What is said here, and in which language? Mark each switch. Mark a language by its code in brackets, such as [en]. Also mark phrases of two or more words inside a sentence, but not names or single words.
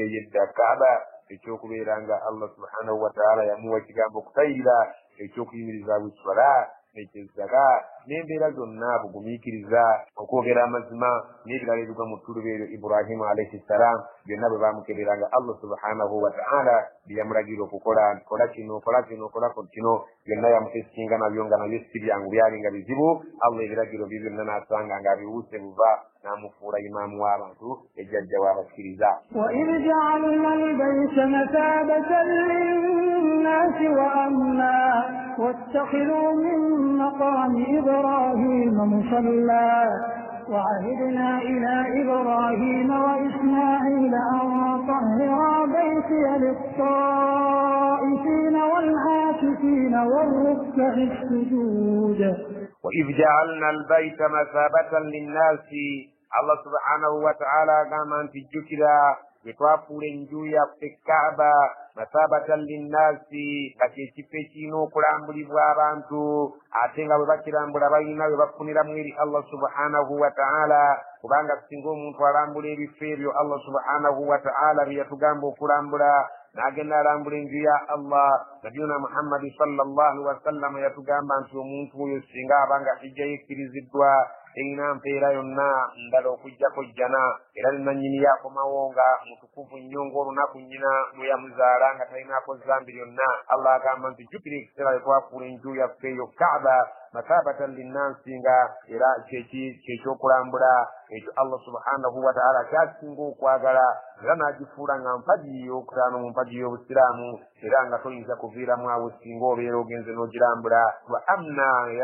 [lg] ey'edda Kaaba, ekyokubeera nga [ar] الله سبحانه وتعالى [lg] yamuwa ekigambo okutayirira, ekyokuyimiriza wiswala n'ekyezzaga n'embeera zonna bugumiikiriza, okwogera amazima n'ebirala ebigwa mu ttuluba eryo Ibrahimu [ar] عليه السلام, [lg] byonna bwe baamukeberanga [ar] الله سبحانه وتعالى [lg] bye yamulagira okukola, nti kola kino kola kino kola kino, byonna yamutesikinga nabyo nga nabyo si byangu, byali nga bizibu. Allah ebiragiro bye byonna n'asanga ng'abiwuuse buva n'amufuula imaamu w'abantu, ejjajja w'abakkiriza. [ar] وإذ جعلنا البيت مثابة للناس وأمنا واتخذوا من مقام إبراهيم مصلى وعهدنا إلى إبراهيم وإسماعيل أن طهرا بيتي للطائفين والعاكفين والركع السجود. وإذ جعلنا البيت مثابة للناس الله سبحانه وتعالى [lg] agamba nti jjukira bwe twafuula enju yaffe Kaaba [ar] مثابة للناس, [lg] nga kyekifo ekirina okulambulibwa abantu, ate nga bwe bakirambula balina bwe bafuniramu eri [ar] الله سبحانه وتعالى, [lg] kubanga singa omuntu alambula ebifo ebyo [ar] الله سبحانه وتعالى [lg] bye yatugamba okulambula, n'agenda alambula enju ya Allah, nabiyuna Muhammadi [ar] صلى الله عليه وسلم [lg] yatugamba nti omuntu oyo singa abanga hijja yekkiriziddwa erina mpeera yonna ndala okujjako jjana, era nenannyini yakomawo nga mutukuvu nnyo ng'olunaku nnyina lwe yamuzaala nga talinaako zambi lyonna. Allah agamba nti jjukira ekiseera bwe twafuula enju yaffe eyo Kaaba [ar] مثابة للناس [lg] nga era kyekyokulambula ekyo [ar] الله سبحانه وتعالى [lg] kyasinga okwagala era n'agifuula nga mpagi eyokutaano mu mpagi y'obusiraamu era nga toyinza kuviiramu awo singa obeera ogenze n'ogirambula [ar] وأمنا [lg] era